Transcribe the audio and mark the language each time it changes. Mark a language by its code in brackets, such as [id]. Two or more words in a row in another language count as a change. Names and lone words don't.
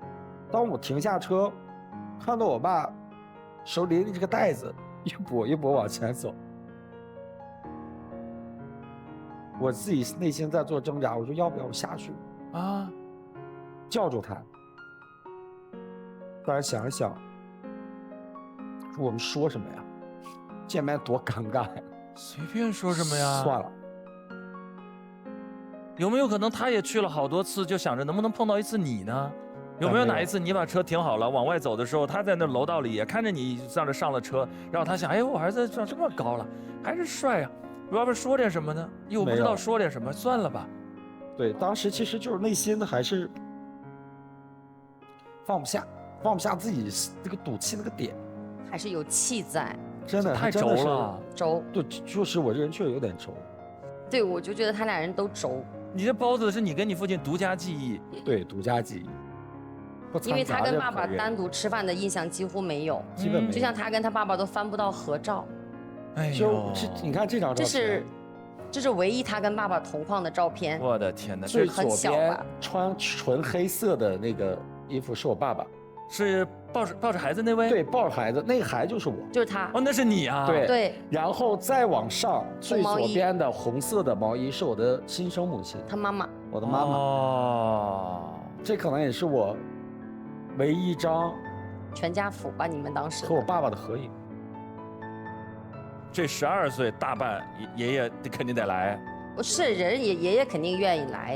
[zh] 當我停下車，看到我爸手裡的這個袋子一跛一跛往前走，我自己內心在做掙扎，我說要不要下去啊？叫住他。當然想一想，我們說什麼呀？見面多尷尬呀！隨便說什麼呀？算了。有沒有可能他也去了好多次，就想着能不能碰到一次你呢？有沒有哪一次你把車停好了，往外走的時候，他在那樓道裡也看着你上了車，然後他想，哎，我兒子長這麼高了，還是帥啊，要不說點什麼呢？又不知道說點什麼，算了吧。對，當時其實就是內心的還是放不下自己這個賭氣那個點，還是有氣在。真的太軸了，軸。對，就是我這人確實有點軸。對，我就覺得他倆人都軸。你這包子是你跟你父親獨家記憶？對，獨家記憶。因為他跟爸爸單獨吃飯的印象幾乎沒有，基本沒有。就像他跟他爸爸都翻不到合照。哎呦，你看這張照片，這是唯一他跟爸爸同框的照片。我的天哪！最左邊穿純黑色的那個衣服是我爸爸。是抱着孩子那位？對，抱着孩子，那個孩子就是我，就是他。哦，那是你啊？對。然後再往上，最左邊的紅色的毛衣是我的親生母親，他媽媽，我的媽媽。哦，這可能也是我唯一一張全家福吧？你們當時和我爸爸的合影。這12歲大辦，爺爺肯定得來。不是，人也爺爺肯定願意來呀，